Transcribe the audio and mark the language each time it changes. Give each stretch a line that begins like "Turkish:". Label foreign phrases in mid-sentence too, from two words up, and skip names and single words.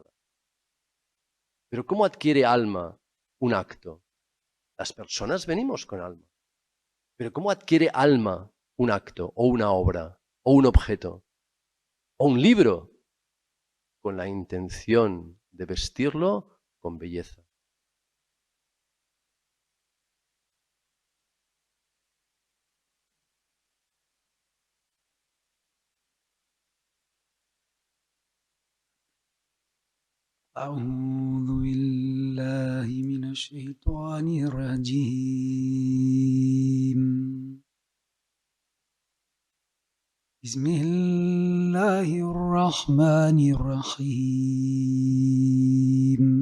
Spanish: Pero ¿cómo adquiere alma un acto? Las personas venimos con alma. Pero ¿cómo adquiere alma un acto, o una obra, o un objeto, o un libro? Con la intención de vestirlo con belleza.
Arabic: أعوذ بالله من الشيطان الرجيم بسم الله الرحمن الرحيم